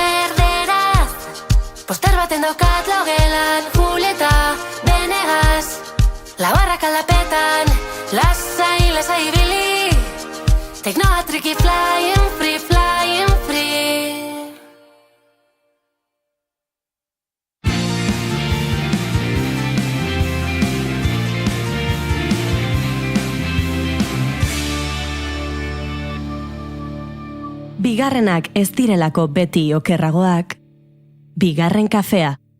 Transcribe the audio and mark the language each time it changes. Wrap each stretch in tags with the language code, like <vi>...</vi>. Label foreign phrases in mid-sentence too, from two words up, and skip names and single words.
<eu>erderaz, poster baten daukat logelan, Julieta, Benegas, labarrak aldapetan, lasai ibili, teknoa triki</eu> <en>flying free, flying free.</en> <eu>Bigarrenak ez direlako beti okerragoak, bigarren kafea.</eu>